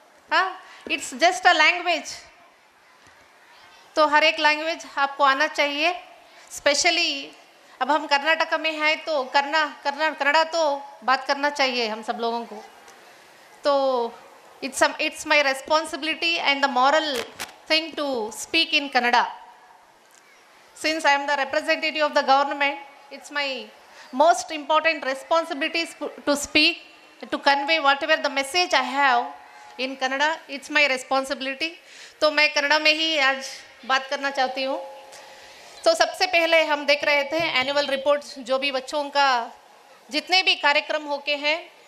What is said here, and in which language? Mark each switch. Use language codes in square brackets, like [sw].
[hi] हाँ, [en] It's just a language. [hi] तो हर एक लैंग्वेज आपको आना चाहिए. स्पेशली अब हम कर्नाटक में हैं तो कन्नड़ा तो बात करना चाहिए हम सब लोगों को. तो [en] it's my responsibility and the moral thing to speak in Kannada. Since I am the representative of the government, it's my most important responsibility to speak, to convey whatever the message I have in Kannada. It's my responsibility. [hi] तो मैं कन्नड़ा में ही आज बात करना चाहती हूँ. तो सबसे पहले हम देख रहे थे एनुअल रिपोर्ट, जो भी बच्चों का जितने भी कार्यक्रम होके हैं.